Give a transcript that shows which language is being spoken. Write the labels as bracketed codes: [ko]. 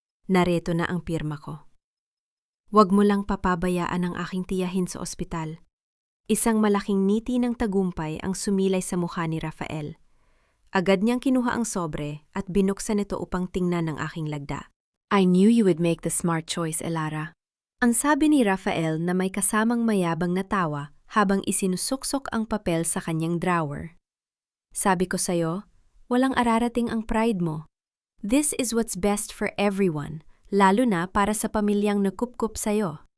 [tl] Nareto na ang pirma ko. Huwag mo lang papabayaan ang aking tiyahin sa ospital. Isang malaking ngiti ng tagumpay ang sumilay sa mukha ni Rafael. Agad niyang kinuha ang sobre at binuksan ito upang tingnan ang aking lagda. [en] I knew you would make the smart choice, Elara. [tl] Ang sabi ni Rafael na may kasamang mayabang na tawa habang isinusuksok ang papel sa kanyang drawer. Sabi ko sa'yo, walang ararating ang pride mo. [en] This is what's best for everyone, [tl] lalo na para sa pamilyang nakupkup sa'yo.